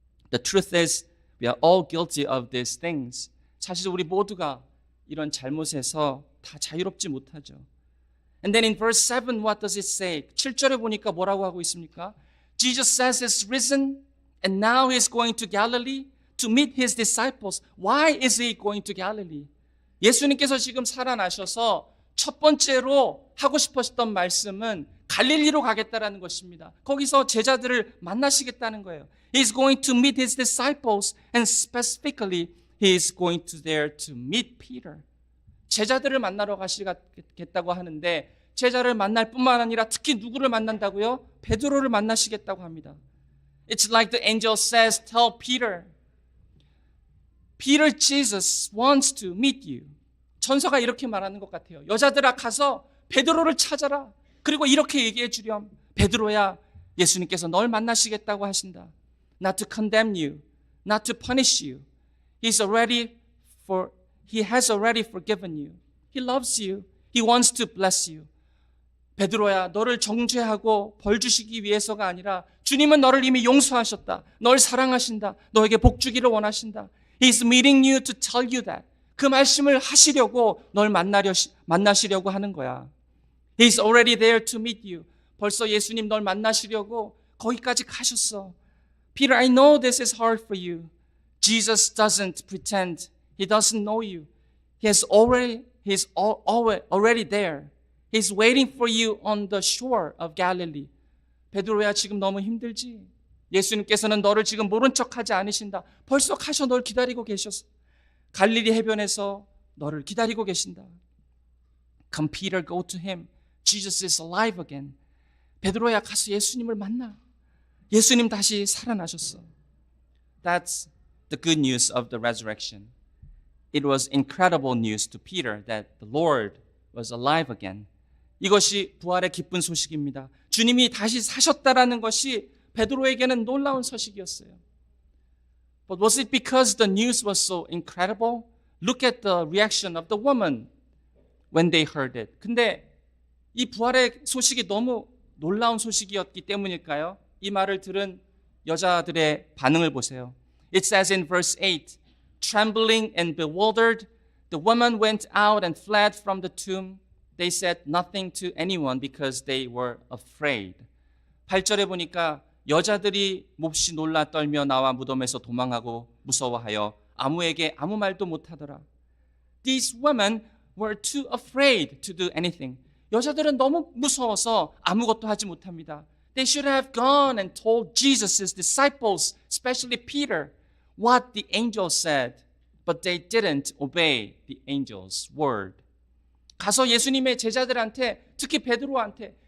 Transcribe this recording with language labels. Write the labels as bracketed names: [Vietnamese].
[English] The truth is we are all guilty of these things. [Korean] 사실 우리 모두가 이런 잘못에서 다 자유롭지 못하죠. [English] And then in verse 7, what does it say? [Korean] 7절에 보니까 뭐라고 하고 있습니까? [English] Jesus says he's risen and now he's going to Galilee to meet his disciples. Why is he going to Galilee? [Korean] 예수님께서 지금 살아나셔서 첫 번째로 하고 싶으셨던 말씀은 갈릴리로 가겠다라는 것입니다. 거기서 제자들을 만나시겠다는 거예요. [English] He's going to meet his disciples and specifically he's going to there to meet Peter. [Korean] 제자들을 만나러 가시겠다고 하는데 제자를 만날 뿐만 아니라 특히 누구를 만난다고요? 베드로를 만나시겠다고 합니다. [English] It's like the angel says, tell Peter. Peter, Jesus wants to meet you. [Korean] 천사가 이렇게 말하는 것 같아요. 여자들아 가서 베드로를 찾아라. 그리고 이렇게 얘기해 주렴. 베드로야, 예수님께서 널 만나시겠다고 하신다. [English] Not to condemn you, not to punish you. He has already forgiven you. He loves you. He wants to bless you. [Korean] 베드로야, 너를 정죄하고 벌 주시기 위해서가 아니라 주님은 너를 이미 용서하셨다. 널 사랑하신다. 너에게 복 주기를 원하신다. [English] He's meeting you to tell you that. [Korean] 그 말씀을 하시려고 널 만나시려고 하는 거야. [English] He's already there to meet you. [Korean] 벌써 예수님 널 만나시려고 거기까지 가셨어. [English] Peter, I know this is hard for you. Jesus doesn't pretend. He doesn't know you. He's already there. He's waiting for you on the shore of Galilee. [Korean] 베드로야, 지금 너무 힘들지? 예수님께서는 너를 지금 모른 척하지 않으신다. 벌써 가셔 널 기다리고 계셨어. 갈릴리 해변에서 너를 기다리고 계신다. [English] Come Peter, go to him. Jesus is alive again. [Korean] 베드로야, 가서 예수님을 만나. 예수님 다시 살아나셨어. [English] That's the good news of the resurrection. It was incredible news to Peter that the Lord was alive again. [Korean] 이것이 부활의 기쁜 소식입니다. 주님이 다시 사셨다라는 것이 베드로에게는 놀라운 소식이었어요. [English] But was it because the news was so incredible? Look at the reaction of the woman when they heard it. [Korean] 근데 이 부활의 소식이 너무 놀라운 소식이었기 때문일까요? 이 말을 들은 여자들의 반응을 보세요. [English] It says in verse 8, trembling and bewildered, the woman went out and fled from the tomb. They said nothing to anyone because they were afraid. [Korean] 8절에 보니까 여자들이 몹시 놀라 떨며 나와 무덤에서 도망하고 무서워하여 아무에게 아무 말도 못하더라. [English] These women were too afraid to do anything. [Korean] 여자들은 너무 무서워서 아무것도 하지 못합니다. [English] They should have gone and told Jesus' disciples, especially Peter, what the angel said, but they didn't obey the angel's word. [Korean] 가서 예수님의 제자들한테, 특히 베드로한테